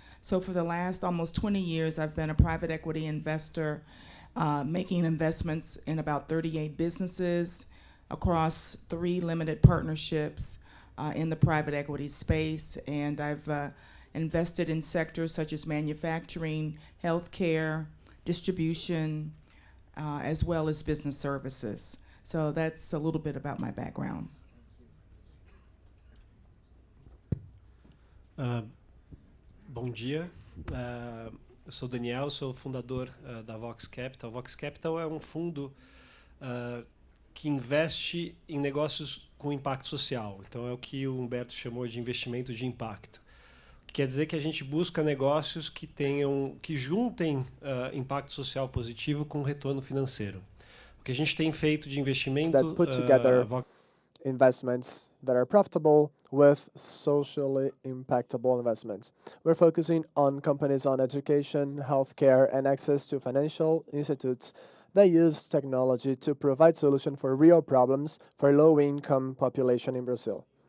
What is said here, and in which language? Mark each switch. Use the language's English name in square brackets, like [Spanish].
[English] So for the last almost 20 years, I've been a private equity investor, making investments in about 38 businesses across 3 limited partnerships in the private equity space. And I've invested in sectors such as manufacturing, healthcare, distribution, as well as business services. So that's a little bit about my background. [Portuguese] Bom dia, eu sou Daniel, sou fundador da Vox Capital. Vox Capital é um fundo que investe em negócios com impacto social. Então é o que o Humberto chamou de investimento de impacto. Quer dizer que a gente busca negócios que juntem impacto social positivo com retorno financeiro. O que a gente tem feito de investimento [English] that put together investments that are profitable with socially impactable investments. We're focusing on companies on education, healthcare, and access to financial institutes that use technology to provide solutions for real problems for low-income population in Brazil.